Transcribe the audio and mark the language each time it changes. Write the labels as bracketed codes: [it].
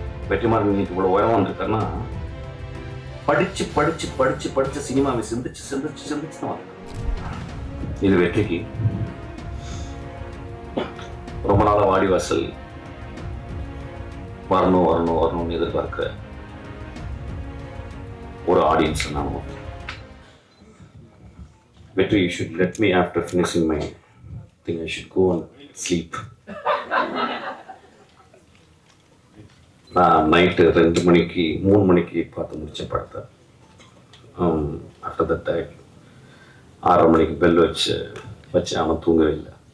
[ta] வெற்றிமாறன் இன்னைக்கு இவ்வளவு உயரம் வந்திருக்காருன்னா படிச்சு படிச்சு படிச்சு படிச்சு சினிமாவை சிந்திச்சு சிந்திச்சு சிந்திச்சு தான் வந்திருக்கேன். இது வெற்றிக்கு ரொம்ப நாளா வாடிவாசல் வரணும் வரணும் வரணும்னு எதிர்பார்க்கிற ஒரு ஆடியன்ஸ் நாம. [en] Vetri, you should let me after finishing my thing. I should go and sleep. [ta] நான் நைட்டு 2 மணிக்கு 3 மணிக்கு பார்த்து முடிச்ச படத்தை. [en] after that [ta] 6:30 மணிக்கு பெல் வச்சு அவன் தூங்கவே இல்லை.